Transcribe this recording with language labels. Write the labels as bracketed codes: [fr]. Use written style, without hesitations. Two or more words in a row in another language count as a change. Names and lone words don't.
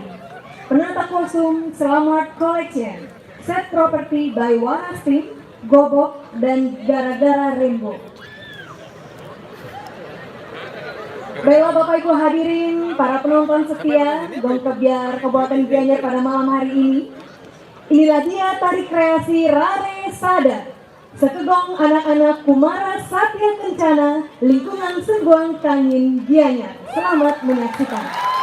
[id] Penata kostum Selamat Collection, [en] Set Property by [id] Warasti, Gobok dan Gara-Gara Rainbow. Baiklah Bapak Ibu hadirin, para penonton setia Gong Kebiar Kabupaten Gianyar pada malam hari ini. Inilah dia tari kreasi Rare Sada, sekegong anak-anak Kumara Satya Kencana, lingkungan Sengguang Kangin Gianyar. Selamat menyaksikan.